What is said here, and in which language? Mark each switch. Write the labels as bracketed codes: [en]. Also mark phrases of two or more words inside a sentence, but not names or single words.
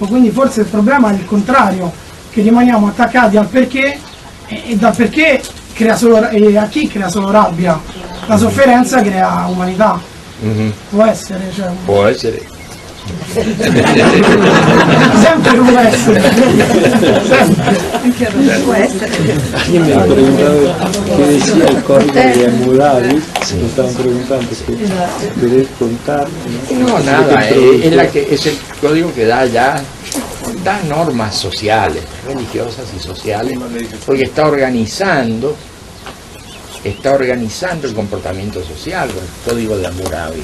[it] Quindi forse il problema è il contrario, che rimaniamo attaccati al perché e dal perché crea solo, e a chi crea solo rabbia. La sofferenza crea umanità. Può essere, cioè. Può essere. Sempre può essere. Può essere. Io mi preguntavo che sia il codice de Hammurabi, [es] mi estaban preguntando que querés contar. No, nada, es el código que da normas sociales, religiosas y sociales, porque está organizando el comportamiento social con el código de Hammurabi.